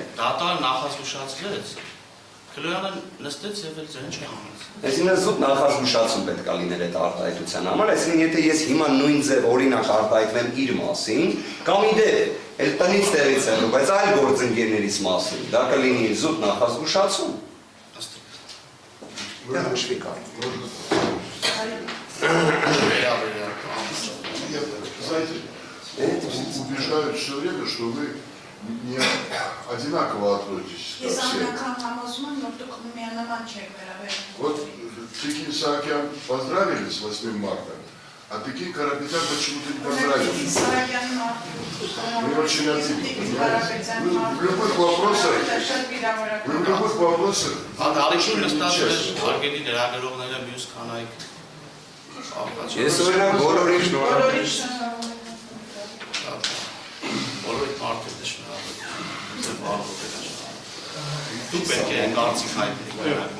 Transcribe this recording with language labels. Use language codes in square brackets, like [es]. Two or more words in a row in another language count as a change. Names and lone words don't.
[hy] Դատարան նախազգուշացրեց, Քլոյանը նստեց եւ էլ ձեն չհանեց։ Այսինքն զուտ նախազգուշացում պետք է լիներ այդ արտահայտության համար, այսինքն եթե ես հիմա նույն ձև օրինակ արտահայտվեմ իր մասին, կամ իդեպ էլ տնից տեղից եմ, բայց այլ գործընկերներից մասին, դա կլինի զուտ նախազգուշացում։ [ru] Убеждают все время, что вы не одинаково относитесь ко всем. Вот Текин Саакян поздравили с 8 марта, а Текин Карапетян почему-то не поздравили. Мне очень обидно, понимаете? Вы в любых вопросах [hy] Ես օրինակ բոլորին շնորհակալ եմ։ Բոլորիդ մարդիկ շնորհակալ եմ։ Դու պետք է կարծիք հայտնեք։